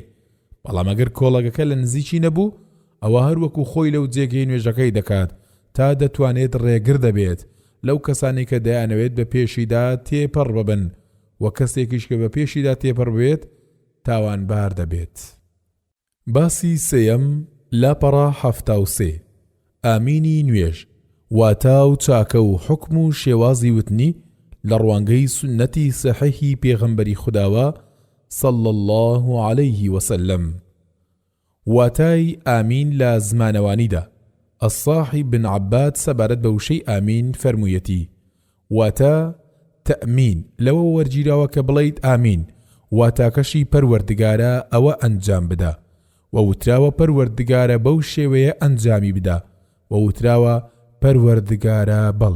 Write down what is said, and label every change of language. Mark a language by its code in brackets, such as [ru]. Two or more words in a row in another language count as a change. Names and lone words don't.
[ckb] بەڵام ئەگەر کۆڵەگەکە لە نزیکی نەبوو ئەوە هەروەکو خۆی لەو جێگەی نوێژەکەی دەکات تا دەتوانێت ڕێگر دەبێت لەو کەسانی کە دەیانەوێت بە پێشیدا تێپەڕ ببن، و کەسێکیش کە بە پێشیدا تێپەڕ بێت تاوانبار دەبێت. باسی سێیەم لاپەڕە 73 ئامینی نوێژ، واتە و چاکە و حکم و شێوازی وتنی لە ڕوانگەی سنەتی سەحیحی پێغەمبەری خوداوە [ar] صلى الله عليه وسلم. [ckb] واتای ئامین لە زمانەوانیدا الصاحب بن عباد سەبارەت بە وشەی ئامین فەرموویەتی واتە تەئمین لەوە وەرگیراوە کە بڵیت ئامین واتاکەشی پەروەردگارە ئەوە ئەنجام بدە، و وتراوە پەروەردگارە بەو شێوەیە ئەنجامی بدە، و وتراوە پەروەردگارە بەڵێ.